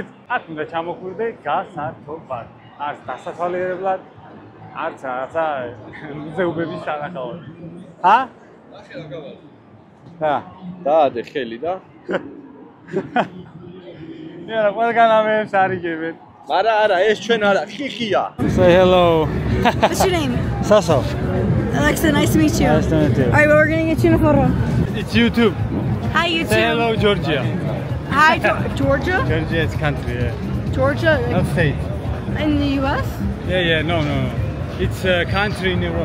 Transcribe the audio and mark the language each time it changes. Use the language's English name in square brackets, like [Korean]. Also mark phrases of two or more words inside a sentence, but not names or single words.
[Georgian] აქ უნდა ჩამოხვიდე გასართობად. არც დასათვალიერებლად, არც რაღაცა მუზეუმების სანახაოდ. დაადე ხელი და. რა, ყველგან ამებს არიგებენ. არა, ეს ჩვენ არა, ხიხია. [English] Say hello. What's your name? Saso. Alexa, nice to meet you. Nice to meet you. Alright, well, we're gonna get you in a photo. It's YouTube. Hi, YouTube. Say hello, Georgia. Hi, Georgia? Georgia is country, yeah. Georgia? Not state. In the US? Yeah, no. It's a country in Europe.